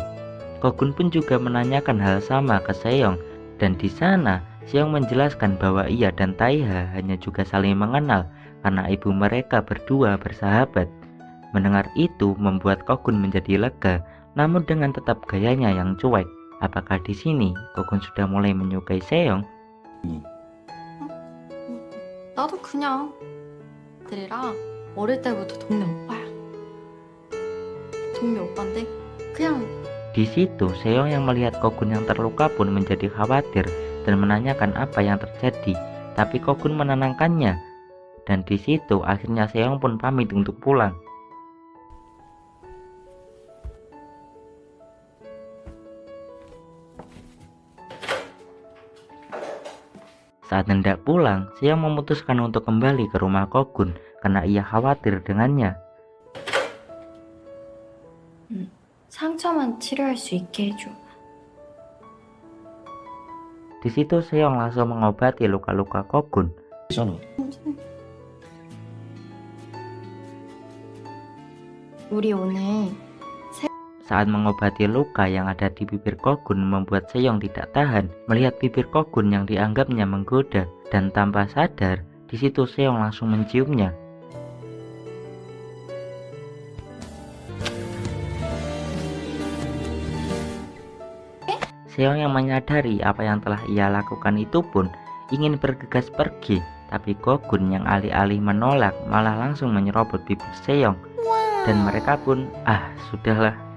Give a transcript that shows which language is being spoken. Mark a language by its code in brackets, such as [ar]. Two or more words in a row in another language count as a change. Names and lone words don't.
[id] Kogun pun juga menanyakan hal sama ke Seong, dan di sana Seong menjelaskan bahwa ia dan Taiha hanya juga saling mengenal karena ibu mereka berdua bersahabat. Mendengar itu membuat Kogun menjadi lega, namun dengan tetap gayanya yang cuek. Apakah di sini Kogun sudah mulai menyukai Seong? [ko] 나도 그냥 들이랑 어릴 때부터 동네 오빠야. 동네 오빠인데 그냥 [id] Di situ Seong yang melihat Kogun yang terluka pun menjadi khawatir dan menanyakan apa yang terjadi, tapi Kogun menenangkannya. Dan di situ akhirnya Seong pun pamit untuk pulang. Saat hendak pulang, Seong memutuskan untuk kembali ke rumah Kogun karena ia khawatir dengannya. [ko] 상처만 치료할 수 있게 해줘. [id] Di situ Seong langsung mengobati luka-luka Kogun. [ko] 있잖아. 우리 오늘 [id] Saat mengobati luka yang ada di bibir Kogun membuat Seong tidak tahan melihat bibir Kogun yang dianggapnya menggoda, dan tanpa sadar di situ Seong langsung menciumnya. Seong yang menyadari apa yang telah ia lakukan itu pun ingin bergegas pergi, tapi Kogun yang alih-alih menolak malah langsung menyerobot bibir Seong, dan mereka pun sudahlah.